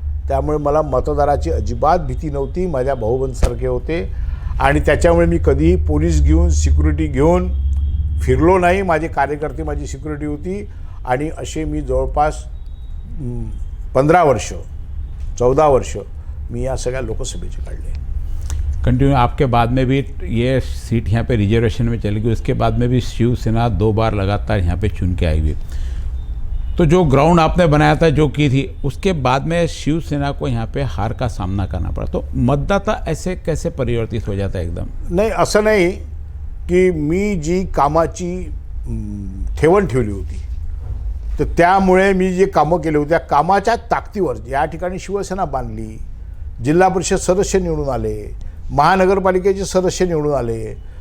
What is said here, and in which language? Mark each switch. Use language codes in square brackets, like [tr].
[mr] त्यामुळे मला मतदाराची अजिबात भीती नव्हती. माझ्या भाऊबंदसारखे होते आणि त्याच्यामुळे मी कधीही पोलीस घेऊन, सिक्युरिटी घेऊन फिरलो नाही. माझे कार्यकर्ते माझी सिक्युरिटी होती आणि असे मी जवळपास 15 वर्ष, 14 वर्ष मी या सगळ्या लोकसभेचे काढले. [hi] कंटिन्यू आपके बाद में भी ये सीट यहाँ पे रिजर्वेशन में चली गई, उसके बाद में भी शिवसेना 2 बार लगातार यहाँ पे चुन के आई हुई. तो जो ग्राउंड आपने बनाया था, जो की थी, उसके बाद में शिवसेना को यहाँ पे हार का सामना करना पड़ा. तो मतदाता ऐसे कैसे परिवर्तित हो जाता है एकदम? [mr] नाही, असं नाही की मी जी कामाची ठेवण ठेवली होती तर त्यामुळे मी जे कामं केले होते त्या कामाच्या ताकदीवर या ठिकाणी शिवसेना बांधली. जिल्हा परिषद सदस्य निवडून आले, महानगरपालिकेचे सदस्य निवडून आले.